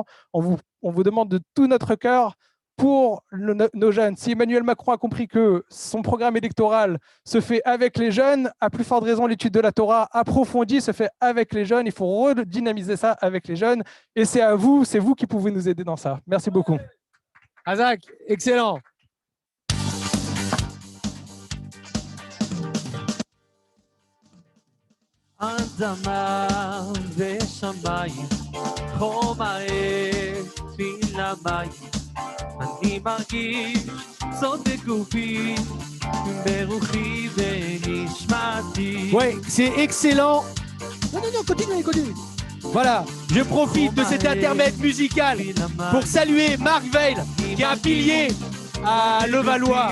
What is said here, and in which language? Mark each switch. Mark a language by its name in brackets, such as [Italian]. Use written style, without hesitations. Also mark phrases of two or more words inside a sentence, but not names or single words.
[French] On vous demande de tout notre cœur pour nos jeunes. Si Emmanuel Macron a compris que son programme électoral se fait avec les jeunes, à plus forte raison, l'étude de la Torah approfondie se fait avec les jeunes. Il faut redynamiser ça avec les jeunes. Et c'est à vous, c'est vous qui pouvez nous aider dans ça. Merci beaucoup. Azak, excellent. [Hebrew] אדמה ושמיים, חום האש מלמים, אני מרגיש זאת בגופי, ברוחי ונשמתי. [French] Ouais, c'est excellent. Non, continue. Voilà, je profite de cet intermède musical pour saluer Marc Veil, qui est un pilier à Levallois.